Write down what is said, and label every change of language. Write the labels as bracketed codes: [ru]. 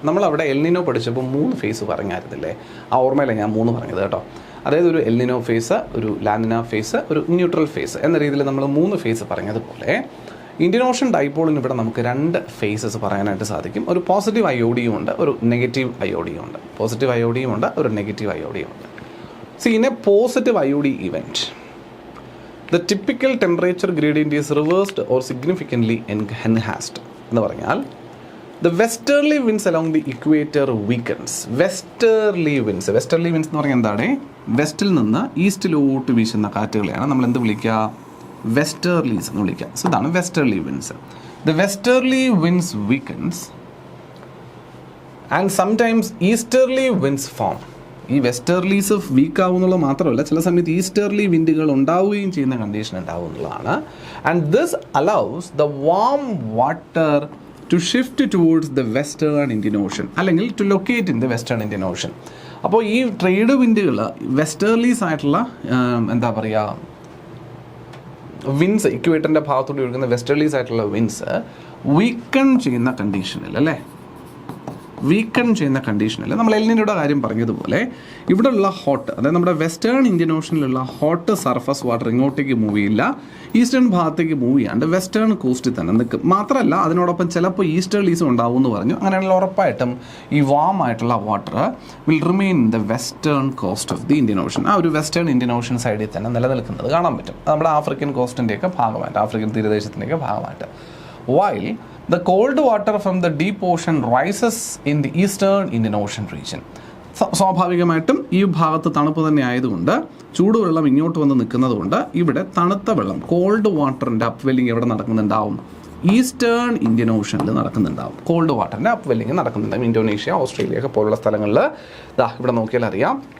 [ml] നമ്മളവിടെ എൽനിനോ പഠിച്ചപ്പോൾ 3 ഫേസ് പറഞ്ഞായിരുന്നില്ലേ? ആ ഓർമ്മയിലെ ഞാൻ 3 പറഞ്ഞത് കേട്ടോ. അതായത് ഒരു എൽനിനോ ഫേസ്, ഒരു ലാനിന ഫേസ്, ഒരു ന്യൂട്രൽ ഫേസ് എന്ന രീതിയിൽ നമ്മൾ 3 ഫേസ് പറഞ്ഞതുപോലെ ഇന്ത്യൻ ഓഷൻ ഡൈപോളിന് ഇവിടെ നമുക്ക് 2 ഫേസസ് പറയാനായിട്ട് സാധിക്കും. ഒരു പോസിറ്റീവ് അയോഡിയും ഉണ്ട്, ഒരു നെഗറ്റീവ് അയോഡിയും ഉണ്ട്. പോസിറ്റീവ് അയോഡിയും ഉണ്ട്, ഒരു നെഗറ്റീവ് അയോഡിയും ഉണ്ട്. [en] C, in a positive IOD event the typical temperature gradient is reversed or significantly enhanced. [ml] എന്ന് പറഞ്ഞാൽ [en] the westerly winds along the equator weakens. [ml] westerly winds എന്ന് പറഞ്ഞാൽ എന്താണ്? വെസ്റ്റിൽ നിന്ന് ഈസ്റ്റിലോട്ട് വീശുന്ന കാറ്റുകളെയാണ് നമ്മൾ എന്ത് വിളിക്കുക? വെസ്റ്റർലീസ് എന്ന് വിളിക്കുക. സോ ഇതാണ് വെസ്റ്റർലി wins. [en] the westerly winds weakens and sometimes easterly winds form. [ml] ഈ വെസ്റ്റർലീസ് വീക്ക് ആവുന്നുള്ളത് മാത്രമല്ല, ചില സമയത്ത് ഈസ്റ്റർലി വിൻഡുകൾ ഉണ്ടാവുകയും ചെയ്യുന്ന കണ്ടീഷൻ ഉണ്ടാവും എന്നുള്ളതാണ്. [en] And this allows the warm water to shift towards the western Indian Ocean, അല്ലെങ്കിൽ to locate in the western Indian Ocean. [ml] അപ്പോൾ ഈ ട്രേഡ് വിൻഡുകൾ വെസ്റ്റേർലീസ് ആയിട്ടുള്ള എന്താ പറയുക വിൻസ്, ഇക്വേറ്ററിൻ്റെ ഭാഗത്തോട്ട് ഒഴുകുന്ന വെസ്റ്റേർലീസ് ആയിട്ടുള്ള വിൻസ് വീക്കൺ ചെയ്യുന്ന കണ്ടീഷനിൽ, അല്ലേ, വീക്കൺ ചെയ്യുന്ന കണ്ടീഷനിൽ നമ്മൾ എൽനിനോയുടെ കാര്യം പറഞ്ഞതുപോലെ ഇവിടെയുള്ള ഹോട്ട്, അതായത് നമ്മുടെ western Indian ഓഷനിലുള്ള hot surface water ഇങ്ങോട്ടേക്ക് മൂവ് ചെയ്യില്ല, ഈസ്റ്റേൺ ഭാഗത്തേക്ക് മൂവ് ചെയ്യാണ്ട് വെസ്റ്റേൺ കോസ്റ്റിൽ തന്നെ നിൽക്കും. മാത്രമല്ല അതിനോടൊപ്പം ചിലപ്പോൾ ഈസ്റ്റേർലീസും ഉണ്ടാവും എന്ന് പറഞ്ഞു. അങ്ങനെയുള്ള ഉറപ്പായിട്ടും ഈ വാം ആയിട്ടുള്ള water [en] Will remain in the western coast of the Indian Ocean. [ml] ആ ഒരു വെസ്റ്റേൺ ഇന്ത്യൻ ഓഷൻ സൈഡിൽ തന്നെ നിലനിൽക്കുന്നത് കാണാൻ പറ്റും. നമ്മുടെ ആഫ്രിക്കൻ കോസ്റ്റിൻ്റെയൊക്കെ ഭാഗമായിട്ട്, ആഫ്രിക്കൻ തീരദേശത്തിൻ്റെയൊക്കെ ഭാഗമായിട്ട്. [en] While the cold water from the deep ocean rises in the eastern Indian Ocean region. [ml] സ്വാഭാവികമായിട്ടും ഈ ഭാഗത്ത് തണുപ്പ് തന്നെ ആയതുകൊണ്ട് ചൂടുവെള്ളം ഇങ്ങോട്ട് വന്ന് നിൽക്കുന്നത് കൊണ്ട് ഇവിടെ തണുത്ത വെള്ളം, കോൾഡ് വാട്ടറിൻ്റെ അപ്വെല്ലിങ് എവിടെ നടക്കുന്നുണ്ടാവും? Eastern Indian ഓഷനിൽ നടക്കുന്നുണ്ടാവും. കോൾഡ് വാട്ടറിൻ്റെ അപ്വെല്ലിങ് നടക്കുന്നുണ്ടാവും. ഇന്തോനേഷ്യ, ഓസ്ട്രേലിയ ഒക്കെ പോലുള്ള സ്ഥലങ്ങളിൽ ഇവിടെ നോക്കിയാൽ അറിയാം.